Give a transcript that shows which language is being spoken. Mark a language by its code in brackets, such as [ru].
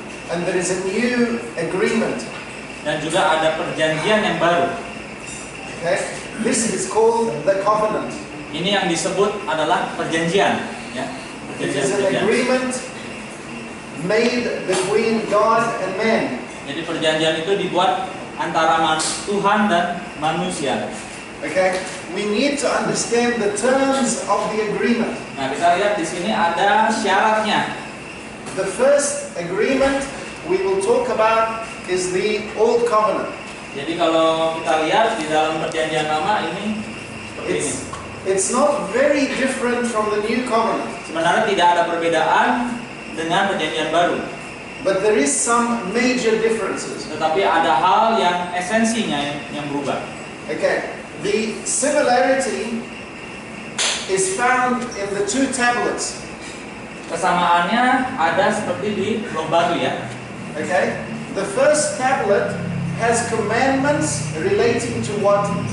[en] And there is a new agreement. [id] dan juga ada perjanjian yang baru. [en] Okay? This is called the covenant. [id] Ini yang disebut adalah perjanjian, ya. [en] It is an agreement made between God and man. [id] Jadi perjanjian itu dibuat antara Tuhan dan manusia. [en] Okay? We need to understand the terms of the agreement. [id] Nah, kita lihat di sini ada syaratnya. [en] The first agreement we will talk about is the Old Covenant. [id] Jadi kalau kita lihat di dalam perjanjian lama ini seperti ini. [en] It's not very different from the New Covenant. [id] Sebenarnya tidak ada perbedaan dengan perjanjian baru. [en] But there is some major differences. [id] Tetapi ada hal yang esensinya yang berubah. [en] Okay. The similarity is found in the 2 tablets. [id] Kesamaannya ada seperti di Blok Batu, ya. [en] Okay? The first tablet has commandments relating to what?